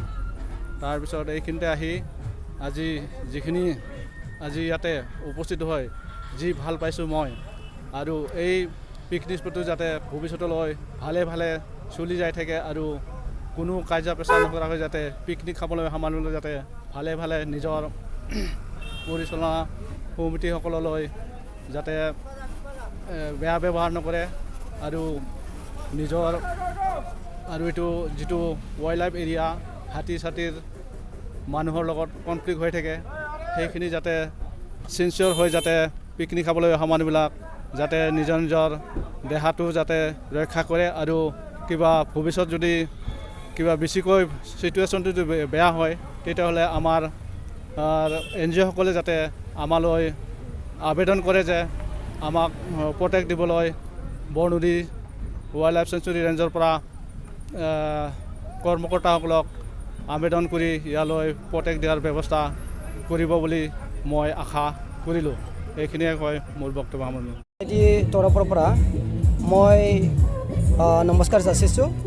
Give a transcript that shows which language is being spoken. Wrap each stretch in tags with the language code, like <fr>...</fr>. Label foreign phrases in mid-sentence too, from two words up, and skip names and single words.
<as>তাৰপিছত এইখিনিতে আহি আজি ইয়াতে উপস্থিত হৈ যি ভাল পাইছোঁ মই, আৰু এই</as> <en>picnic spot</en> <as>যাতে ভৱিষ্যতলৈ ভালে ভালে চলি যাই থাকে আৰু কোনো কাজিয়া পেচাল নকৰাকৈ যাতে পিকনিক খাবলৈ অহা মানুহলৈ যাতে ভালে ভালে নিজৰ পৰিচালনা সমিতিসকললৈ যাতে বেয়া ব্যৱহাৰ নকৰে আৰু নিজৰ আৰু এইটো যিটো वाइल्ड</as> <en>life area</en> <as>হাতী ছাতিৰ মানুহৰ লগত কনফ্লিক্ট হৈ থাকে সেইখিনি যাতে চিনচিয়ৰ হৈ যাতে পিকনিক খাবলৈ অহা মানুহবিলাক যাতে নিজৰ দেহাটো যাতে ৰক্ষা কৰে আৰু কিবা ভৱিষ্যত যদি কিবা বেছিকৈ চিটুৱেশ্যনটো যদি বেয়া হয় তেতিয়াহ'লে আমাৰ এনজিঅ'সকলে যাতে আমালৈ আবেদন কৰে যে আমাক প্ৰটেক্ট দিবলৈ বৰনদী</as> <en>wildlife sanctuary ranger</en> <as>পৰা কৰ্মকৰ্তাসকলক আবেদন কৰি ইয়ালৈ প্ৰটেক্ট দিয়াৰ ব্যৱস্থা কৰিব বুলি মই আশা কৰিলোঁ। এইখিনিয়ে কয় মোৰ বক্তব্য সামৰণি। এই তৰফৰ পৰা মই নমস্কাৰ যাচিছোঁ।</as>